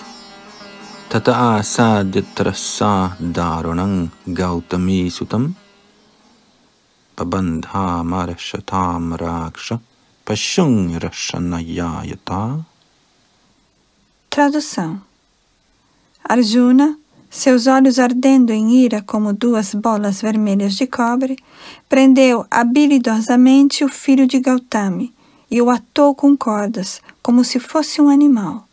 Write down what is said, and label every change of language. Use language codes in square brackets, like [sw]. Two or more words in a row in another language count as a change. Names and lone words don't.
[sa] तत आसाद्य तरसा दारुणं गौतमीसुतम् बबन्धामर्षताम्राक्षः पशुं रशनया यथा. [pt] Tradução. Arjuna, seus olhos ardendo em ira como duas bolas vermelhas de cobre, prendeu habilidosamente o filho de Gautami e o atou com cordas, como se fosse um animal.